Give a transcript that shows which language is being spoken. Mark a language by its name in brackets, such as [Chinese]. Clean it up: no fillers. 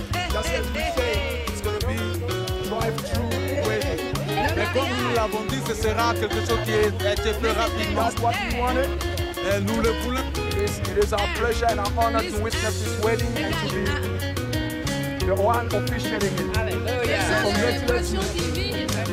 [English] Just as we say, it's going to be drive-through wedding. [French] Mais comme nous l'avons dit, ce sera quelque chose qui est été fait rapidement. [English] That's what we wanted. [French] Et nous le voulons. [English] It is our pleasure and our honor to witness this wedding and to be the one officiating it.